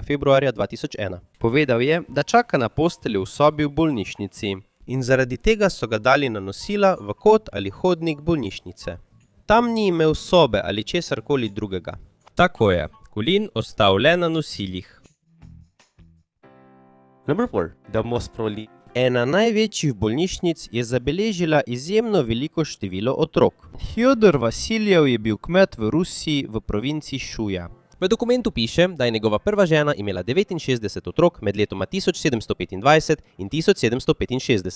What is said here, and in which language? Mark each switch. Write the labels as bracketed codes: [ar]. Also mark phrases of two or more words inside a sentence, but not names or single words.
[sl] februarja 2001. Povedal je, da čaka na posteljo v sobi v bolnišnici in zaradi tega so ga dali na nosila v kot ali hodnik bolnišnice. Tam ni imel sobe ali česarkoli drugega. Tako je, Colin ostal le na nosilih. [en] Number 4. The most prolific. [sl] Ena največjih bolnišnic je zabeležila izjemno veliko število otrok. Fjodor Vasiljev je bil kmet v Rusiji v provinci Šuja. V dokumentu piše, da je njegova prva žena imela 69 otrok med letoma 1725 in 1765.